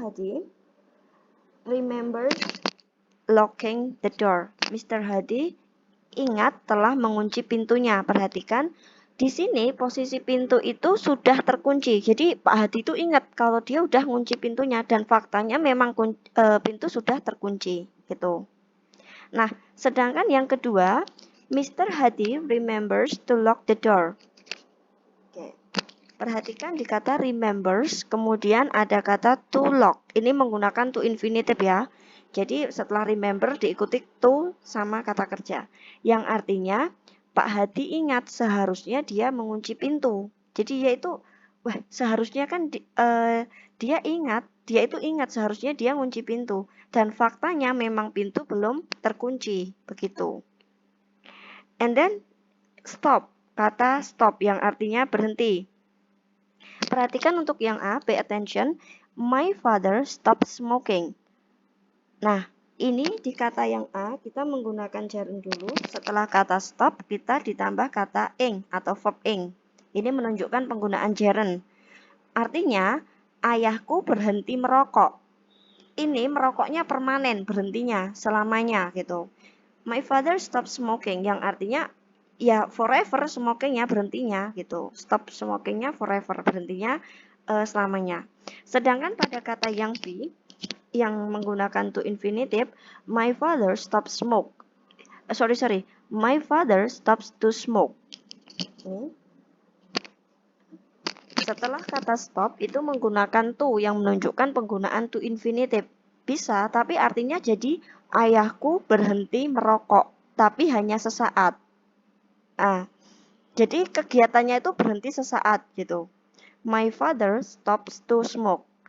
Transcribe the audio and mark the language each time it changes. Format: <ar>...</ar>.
<en>Hadi remember locking the door. Mr.</en> <id>Hadi ingat telah mengunci pintunya. Perhatikan, di sini posisi pintu itu sudah terkunci. Jadi Pak Hadi itu ingat kalau dia udah ngunci pintunya dan faktanya memang pintu sudah terkunci gitu. Nah, sedangkan yang kedua, Mr.</id> <en>Hadi remembers to lock the door.</en> <id>Oke. Perhatikan di kata remembers, kemudian ada kata to lock. Ini menggunakan to infinitive ya. Jadi setelah remember diikuti to sama kata kerja. Yang artinya Pak Hadi ingat seharusnya dia mengunci pintu. Jadi yaitu, wah seharusnya kan dia itu ingat seharusnya dia ngunci pintu. Dan faktanya memang pintu belum terkunci. Begitu.</id> <en>And then stop.</en> <id>Kata stop yang artinya berhenti. Perhatikan untuk yang A,</id> <en>pay attention. My father stopped smoking.</en> <id>Nah, ini di kata yang A, kita menggunakan gerund dulu. Setelah kata stop, kita ditambah kata ing atau verb ing. Ini menunjukkan penggunaan gerund. Artinya, ayahku berhenti merokok. Ini merokoknya permanen, berhentinya, selamanya gitu.</id> <en>My father stopped smoking,</en> <id>yang artinya ya forever smokingnya berhentinya gitu. Stop smokingnya forever, berhentinya selamanya. Sedangkan pada kata yang B yang menggunakan to infinitive,</id> <en>my father stopped smoke. Sorry, my father stops to smoke.</en> <id>Setelah kata stop itu menggunakan to yang menunjukkan penggunaan to infinitive. Bisa, tapi artinya jadi ayahku berhenti merokok, tapi hanya sesaat. Ah, jadi kegiatannya itu berhenti sesaat gitu.</id> <en>My father stops to smoke.</en>